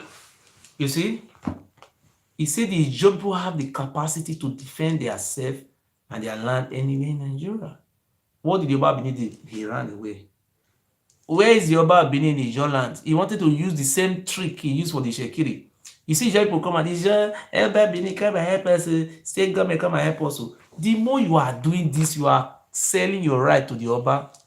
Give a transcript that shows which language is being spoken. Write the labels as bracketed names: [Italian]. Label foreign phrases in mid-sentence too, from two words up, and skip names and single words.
[English] You see, he said the Ijaw people have the capacity to defend themselves and their land anywhere in Nigeria. What did Yoruba Benin do? He ran away. Where is Yoruba Benin in Ijaw land? He wanted to use the same trick he used for the Shekiri. You see, Ijaw people come and Ijaw, Yoruba Benin, come and help us. State government, come and help us. The more you are doing this, you are selling your right to the Yoruba.